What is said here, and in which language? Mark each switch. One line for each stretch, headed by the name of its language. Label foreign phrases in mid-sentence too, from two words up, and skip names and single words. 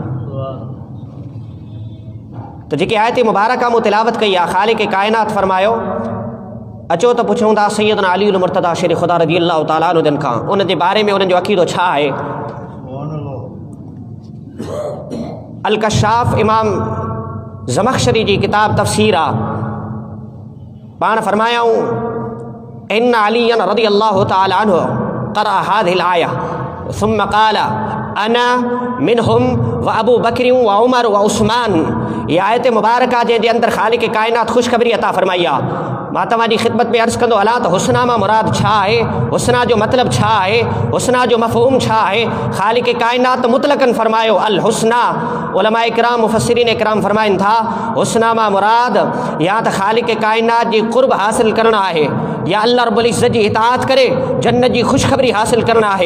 Sindhi: तो जेके आयत मुबारका मूं तिलावत कई आहे, ख़ालिक़ कायनात फ़रमायो अचो त पुछूं था सैयदना अलीउल मुर्तज़ा शेर ख़ुदा
Arabic: رضي الله تعالى عنه
Sindhi: जन खां उन जे बारे में उन्हनि जो अक़ीदो छा आहे। अल कशाफ़ इमाम ज़मख़शरी जी किताब तफ़सीर आहे।
Arabic: पाण फ़रमायाऊं إن عليا رضي الله تعالى عنه قرأ هذه الآية ثم قال أنا منهم وأبو بكر وعمر وعثمان.
Sindhi: ये आयत मुबारका जे अंदर ख़ालिक़ कायनात ख़ुशख़बरी अता फ़रमाई आहे मां तव्हांजी ख़िदमत में अर्ज़ु कंदो हलां त हुस्ना मां मुराद छा आहे, हुस्ना जो मतिलबु छा आहे, हुस्ना जो मफ़हूम छा आहे। ख़ालिक़ काइनात मुतलक़न फ़रमायो
Arabic: الحسنى.
Sindhi: उलमा इकराम मुफ़स्सिरीन इकराम फ़रमाइनि था हुस्ना मां मुराद या त ख़ालिक़ काइनात जी क़ुर्ब हासिल करणु आहे, या अल्लाह रब्बुल इज़्ज़त जी इताअत करे जन्नत जी ख़ुशख़बरी हासिल करणु आहे।